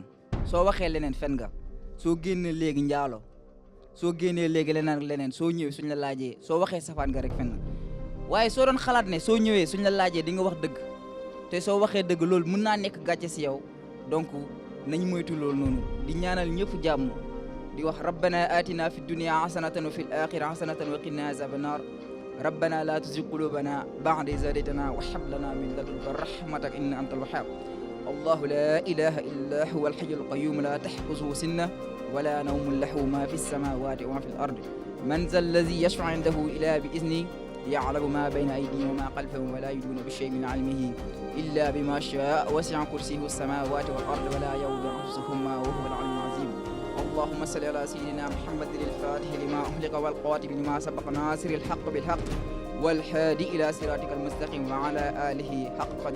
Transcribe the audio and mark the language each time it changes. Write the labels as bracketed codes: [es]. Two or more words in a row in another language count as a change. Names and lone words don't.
[wo] soo waxee leneen fen nga soo génnee léegi njaalo soo génnee léegi leneen soo ñëwee suñ la laajee soo waxee safaan nga rek fen nga waaye soo doon xalaat ne soo ñëwee suñ la laajee di nga wax dëgg te soo waxee dëgg loolu mën naa nekk gàcce si yow donc nañ moytu loolu noonu di ñaanal ñëpp jàmm di wax [ar] ربنا آتنا في الدنيا حسنة وفي الآخرة حسنة وقنا عذاب النار ربنا لا تزغ قلوبنا بعد إذ هديتنا وهب لنا من لدنك رحمة إنك أنت الوهاب الله لا إله إلا هو الحي القيوم لا تحفظه سنة ولا نوم له ما في السماوات وما في الأرض من ذا الذي يشفع عنده إلا بإذنه يعلم ما بين أيديهم وما خلفهم ولا يدون بشيء من علمه إلا بما شاء وسع كرسيه السماوات والأرض ولا يؤوده حفظهما وهو العلي العظيم اللهم صل على سيدنا محمد الفاتح لما أغلق والقاتل لما سبق ناصر الحق بالحق والهادي إلى صراطك المستقيم وعلى آله حق